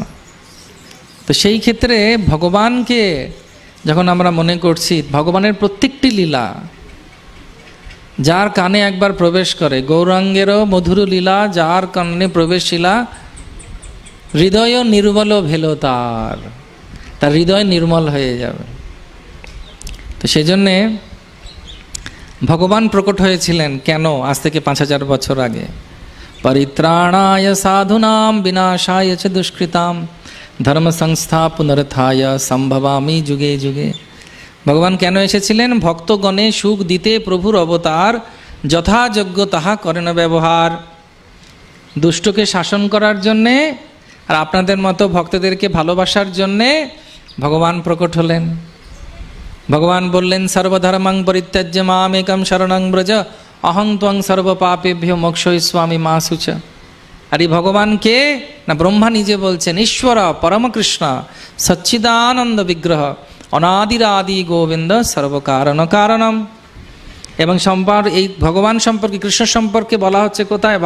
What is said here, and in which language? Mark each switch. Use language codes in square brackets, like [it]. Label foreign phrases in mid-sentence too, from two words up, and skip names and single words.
[bn] তো সেই ক্ষেত্রে ভগবানকে যখন আমরা মনে করছি, ভগবানের প্রত্যেকটি লীলা যার কানে একবার প্রবেশ করে, গৌরাঙ্গেরও মধুর লীলা যার কানে প্রবেশিলা, হৃদয় নির্মল ভেল তার হৃদয় নির্মল হয়ে যাবে। তো সেই জন্যে ভগবান প্রকট হয়েছিলেন কেন? আজ থেকে 5000 বছর আগে। [sa] পরিত্রাণায় সাধুনাম বিনাশায় চ দুষ্কৃতাম ধর্ম সংস্থা পুনরুত্থায় সম্ভবামি যুগে যুগে। [bn] ভগবান কেন এসেছিলেন? ভক্তগণে সুখ দিতে প্রভুর অবতার, যথাযোগ্য তাহা করেন ব্যবহার। দুষ্টকে শাসন করার জন্যে আর আপনাদের মতো ভক্তদেরকে ভালোবাসার জন্যে ভগবান প্রকট হলেন। ভগবান বললেন [sa] সর্বধর্মাং পরিত্যাজ্য মামেকং শরণং ব্রজ অহং ত্বং সর্বপাপেভ্যো মোক্ষয়িষ্যামি মা শুচ। [bn] আর এই ভগবানকে না ব্রহ্মা নিজে বলছেন, [sa] ঈশ্বর পরমকৃষ্ণ সচ্চিদানন্দ বিগ্রহ অনাদিরাদি গোবিন্দ সর্বকারণ কারণম। [bn] এবং এই ভগবান সম্পর্কে, কৃষ্ণ সম্পর্কে বলা হচ্ছে কোথায়?